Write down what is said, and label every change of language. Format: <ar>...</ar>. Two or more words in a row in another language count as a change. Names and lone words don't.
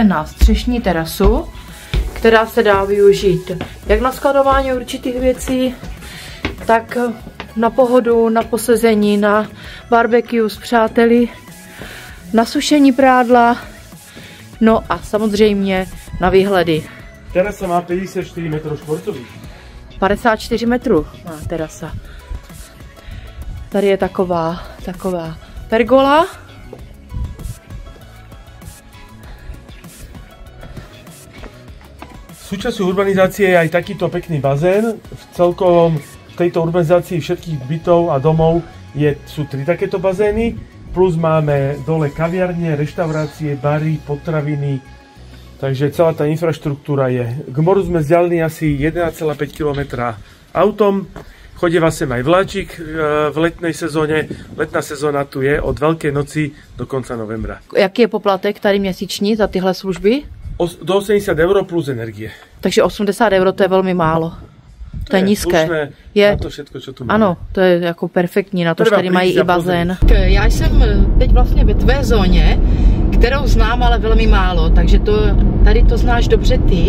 <cs>na střešní terasu, která se dá využít jak na skladování určitých věcí, tak na pohodu, na posezení, na barbecue s přáteli, na sušení prádla, no a samozřejmě na výhledy. Terasa má 54 metrů čtvercových. 54 metrů má terasa. Tady je taková pergola.</cs> <sk>Súčasťou urbanizácie je aj takýto pekný bazén. V tejto urbanizácii všetkých bytov a domov sú 3 takéto bazény. Plus máme dole kaviarne, reštaurácie, bary, potraviny. Takže celá tá infraštruktúra je. K moru sme vzdialení asi 1,5 km autom. Chodíva sem aj vláčik v letnej sezóne. Letná sezóna tu je od Veľkej noci do konca novembra.</sk> <cs>Jaký je poplatek tady měsíční za tyhle služby?</cs> <sk>Do 80 € plus energie.</sk> <cs>Takže 80 € to je velmi málo. To je nízké.</cs> <sk>Je na to všetko, čo tu máme.</sk> <cs>Ano, to je jako perfektní, na to, že tady mají i bazén. Já jsem teď vlastně ve tvé zóně, kterou znám, ale velmi málo, takže tady to znáš dobře ty.</cs>